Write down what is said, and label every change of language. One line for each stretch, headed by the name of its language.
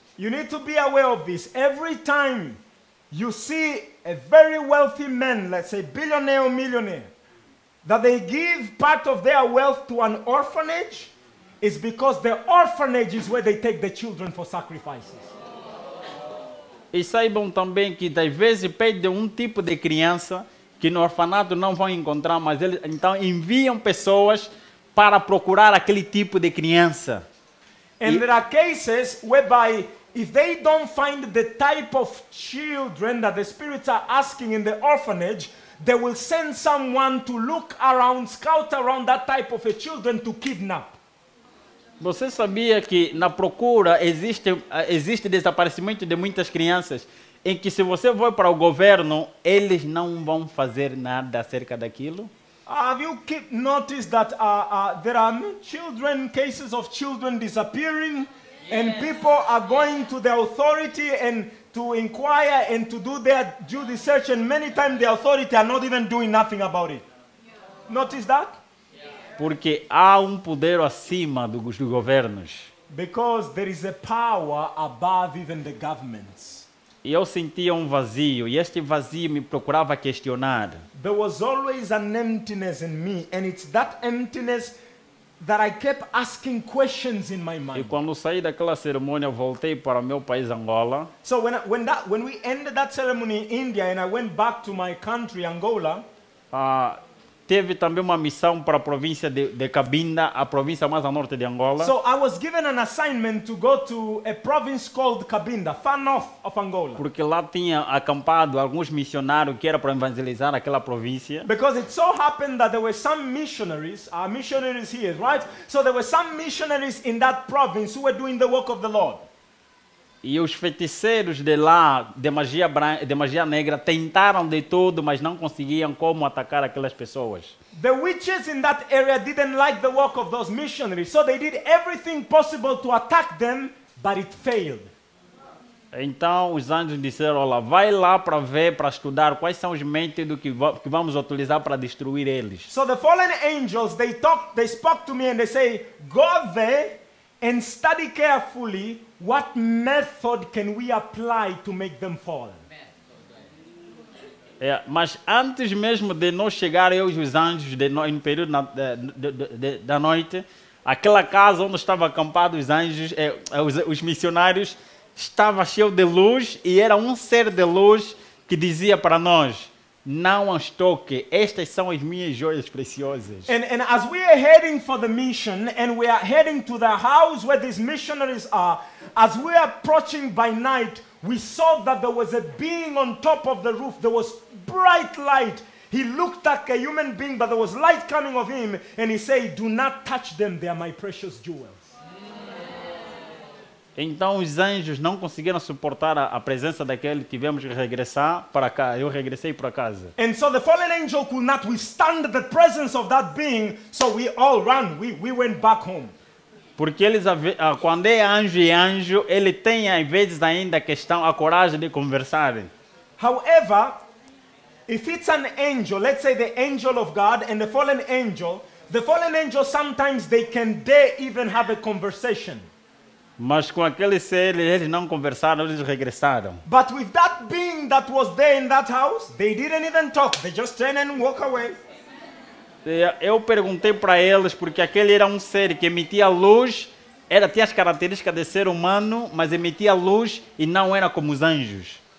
English: You need to be aware of this. Every time you see a very wealthy man, let's say billionaire or millionaire, that they give part of their wealth to an orphanage, is because the orphanage is where they take the children for sacrifices.
Portuguese: E saibam também que às vezes pedem um tipo de criança que no orfanato não vão encontrar, mas eles então enviam pessoas para procurar aquele tipo de criança.
English: And there are cases whereby if they don't find the type of children that the spirits are asking in the orphanage, they will send someone to look around, scout around that type of a children to kidnap.
Portuguese: Você sabia que na procura existe desaparecimento de muitas crianças, em que se você for para o governo, eles não vão fazer nada acerca daquilo?
English: Have you noticed that there are cases of children disappearing, and people are going to the authority and to inquire and to do their due research, and many times the authority are not even doing nothing about it. Notice that?
Portuguese: Porque há poder acima dos governos.
English: Because there is a power above even the governments.
Portuguese: E eu sentia vazio, e este vazio me procurava questionar.
English: There was always an emptiness in me, and it's that emptiness that I kept asking questions in my
Portuguese: E
English: mind.
Portuguese: quando saí daquela cerimônia, voltei para o meu país, Angola.
English: So when we ended that ceremony in India and I went back to my country, Angola,
Portuguese: Teve também uma missão para a província de Cabinda, a província mais a norte de Angola.
English: so I was given an assignment to go to a province called Cabinda, far north of Angola.
Portuguese: Porque lá tinha acampado alguns missionários que era para evangelizar aquela província.
English: Because it so happened that there were some missionaries, missionaries here, right? So there were some missionaries in that province who were doing the work of the Lord.
Portuguese: E os feiticeiros de lá, de magia negra, tentaram de tudo, mas não conseguiam como atacar aquelas pessoas.
English: The witches in that area didn't like the work of those missionaries, so they did everything possible to attack them, but it failed.
Portuguese: Então os anjos disseram, olha, vai lá para ver, para estudar quais são os métodos que vamos utilizar para destruir eles.
English: So the fallen angels, they spoke to me and they say, go there and study carefully what method can we apply to make them fall.
Portuguese: Mas antes mesmo de nós chegar, eu e os anjos, no período da noite, aquela casa onde estavam acampados os anjos, os missionários, estava cheio de luz e era ser de luz que dizia para nós, não as toque, estas são as minhas joias preciosas.
English: And as we are heading for the mission and we are heading to the house where these missionaries are, as we are approaching by night, we saw that there was a being on top of the roof. There was bright light. He looked like a human being, but there was light coming of him, and he said, do not touch them, they are my precious jewels.
Portuguese: Então os anjos não conseguiram suportar a presença daquele, tivemos que regressar para cá. Eu regressei para casa.
English: And so the fallen angel could not withstand the presence of that being, so we all ran. We went back home.
Portuguese: Porque eles, quando é anjo e anjo, ele tem às vezes ainda a coragem de conversar.
English: However, if it's an angel, let's say the angel of God and the fallen angel sometimes they can dare even have a conversation.
Portuguese: Mas com aquele ser, eles não conversaram, eles regressaram.
English: But with that being that was there in that house, they didn't even talk. They just turned and walked away.
Portuguese: Eu perguntei para eles, porque aquele era ser que emitia luz, tinha as características de ser humano, mas emitia luz e não era como os anjos.